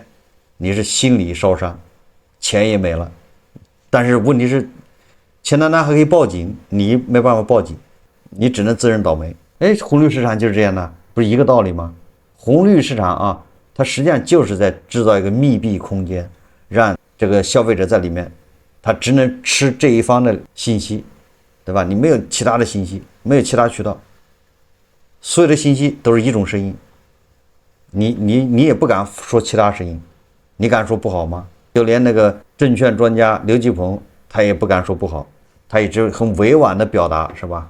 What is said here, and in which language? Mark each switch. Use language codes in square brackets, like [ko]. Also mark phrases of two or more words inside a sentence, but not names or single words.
[zh] 你是心理燒傷，錢也沒了。但是問題是，錢丹丹還可以報警，你沒辦法報警，你只能自認倒霉。哎，紅綠市場就是這樣的，不是一個道理嗎？紅綠市場啊，它實際上就是在制造一個密閉空間，讓這個消費者在裡面，他只能吃這一方的信息，對吧？你沒有其他的信息，沒有其他渠道，所有的信息都是一種聲音，你也不敢說其他聲音。你敢說不好嗎？就連那個證券專家劉繼鵬他也不敢說不好，他也只很委婉的表達，是吧？